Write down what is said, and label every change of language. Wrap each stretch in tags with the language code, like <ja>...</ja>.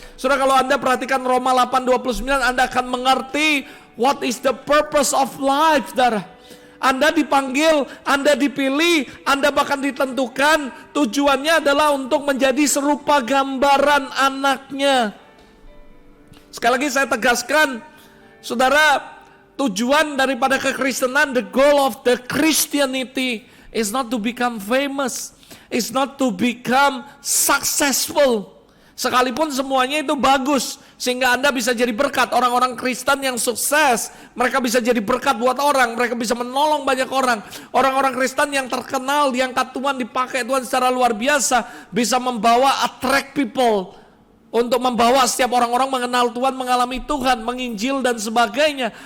<id>Saudara, kalau Anda perhatikan Roma 8:29, Anda akan mengerti</id> <en>what is the purpose of life,</en> <id>saudara. Anda dipanggil, Anda dipilih, Anda bahkan ditentukan. Tujuannya adalah untuk menjadi serupa gambaran anaknya. Sekali lagi saya tegaskan, saudara, tujuan daripada kekristenan,</id> <en>the goal of the Christianity is not to become famous, is not to become successful.</en> <id>Sekalipun semuanya itu bagus, sehingga Anda bisa jadi berkat. Orang-orang Kristen yang sukses, mereka bisa jadi berkat buat orang, mereka bisa menolong banyak orang. Orang-orang Kristen yang terkenal, diangkat Tuhan, dipakai Tuhan secara luar biasa, bisa membawa</id> <en>attract people,</en> <id>untuk membawa setiap orang-orang mengenal Tuhan, mengalami Tuhan, menginjil dan sebagainya.</id>